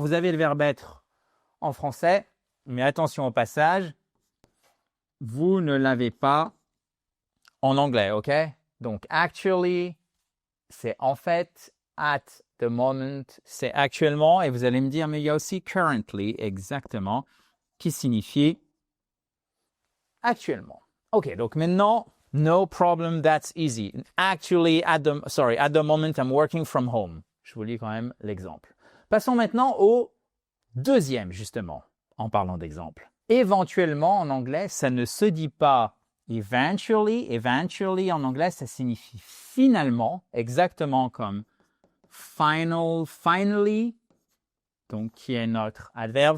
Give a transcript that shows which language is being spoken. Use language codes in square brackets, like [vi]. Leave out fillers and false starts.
[fr] Vous avez le verbe être en français, mais attention au passage, vous ne l'avez pas en anglais, ok? Donc, actually, c'est en fait, at the moment, c'est actuellement, et vous allez me dire, mais il y a aussi currently, exactement, qui signifie actuellement. [en] Ok, [fr] donc maintenant, [en] no problem, that's easy. Actually, at the moment, I'm working from home. [fr] Je vous lis quand même l'exemple. Passons maintenant au deuxième, justement, en parlant d'exemple. Éventuellement, en anglais, ça ne se dit pas eventually. Eventually, en anglais, ça signifie finalement, exactement comme finally, donc qui est notre adverbe.